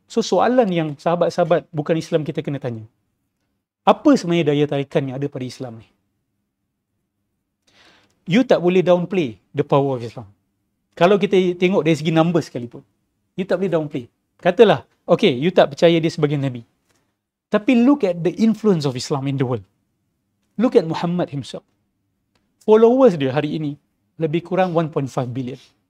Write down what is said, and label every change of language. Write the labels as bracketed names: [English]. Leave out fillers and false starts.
[Malay] So soalan yang sahabat-sahabat bukan Islam kita kena tanya, apa sebenarnya daya tarikan yang ada pada Islam ni? You tak boleh downplay [English] the power of Islam. [Malay] Kalau kita tengok dari segi number sekalipun, you tak boleh downplay. Katalah, okay, you tak percaya dia sebagai Nabi. [English] Tapi look at the influence of Islam in the world. Look at Muhammad himself. [Malay] Followers dia hari ini lebih kurang 1.5 billion.